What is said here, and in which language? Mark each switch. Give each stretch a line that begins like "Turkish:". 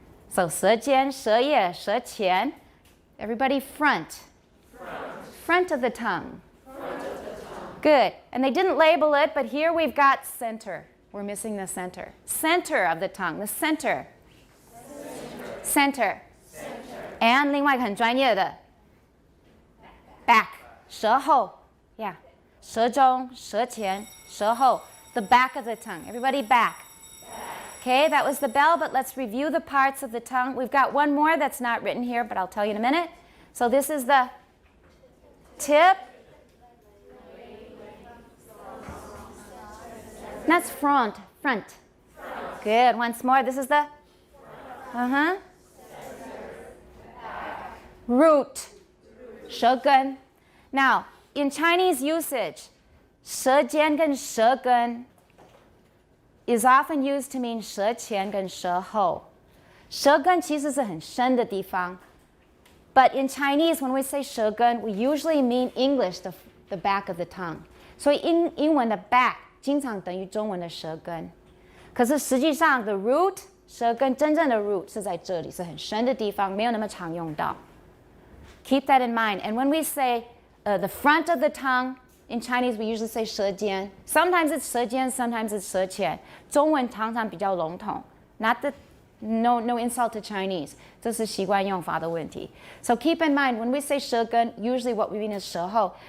English: So 舌尖,舌叶,舌前.Everybody, front. Front of the tongue. Good. And they didn't label it, but here we've got center. We're missing the center. Center of the tongue. The center. Center.
Chinese: And 另外一个很专业的 back.
English: 舌后.Yeah. 舌中,舌前,舌后.The back of the tongue. Everybody, back. Okay, that was the bell, but let's review the parts of the tongue. We've got one more that's not written here, but I'll tell you in a minute. So this is the tip. That's front. Front. Good. Once more. This is the root. 舌根. Now, in Chinese usage,
Chinese: 舌尖跟舌根
English: is often used to mean
Chinese: 舌前跟舌后. 舌根其实是很深的地方.
English: But in Chinese, when we say 舌根, we usually mean English, the back of the tongue.
Chinese: 所以英文的 back 经常等于中文的舌根。可是实际上 the root 舌根真正的 root 是在这里，是很深的地方，没有那么常用到。
English: Keep that in mind. And when we say the front of the tongue, in Chinese we usually say 舌尖. Sometimes it's 舌尖, sometimes it's 舌前。
Chinese: 中文常常比较笼统。
English: No insult to Chinese.
Chinese: 这是习惯用法的问题。
English: So keep in mind, when we say 舌根, usually what we mean is 舌后.